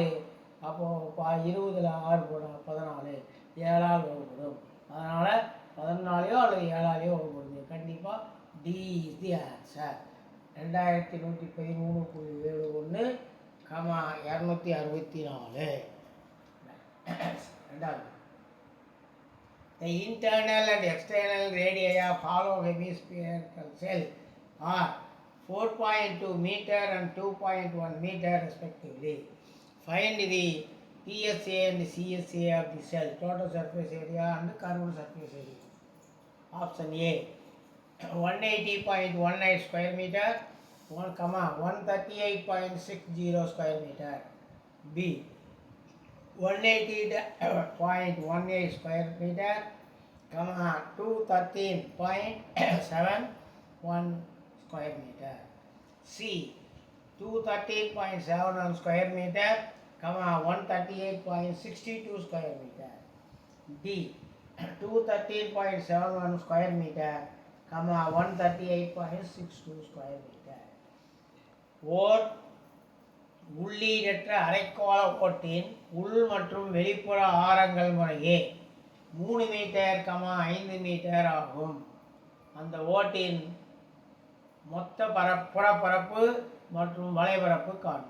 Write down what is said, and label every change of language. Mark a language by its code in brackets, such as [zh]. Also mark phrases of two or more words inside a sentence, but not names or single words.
[ta] அப்போது 20ல் 6 போனால் 14. 7ஆல் வகுப்படும். அதனால் 14 அல்லது 7ஆலேயோ வகுப்படுது. [en] கண்டிப்பாக D is the answer. 2113.71, 264. [ta] ரெண்டாவது, [en] the internal and external radii of hollow hemispherical cell are 4.2 meter and 2.1 meter respectively. Find the PSA and CSA of the cell, total surface area and curved surface area. Option A, 180.19 square meter, 138.60 square meter. B, 180.18 square meter, 213.71 square meter. C, 213.71 square meter, 138.62 square meter. D, 213.71 square meter, 138.62 square meter. [ta] ஓர் உள்ளீடற்ற அரைக்கோள ஓட்டின் உள் மற்றும் வெளிப்புற ஆரங்கள் முறையே 3 மீட்டர், 5 மீட்டர் ஆகும். அந்த ஓட்டின் மொத்த புறப்பரப்பு மற்றும் வலைபரப்பு காண்க.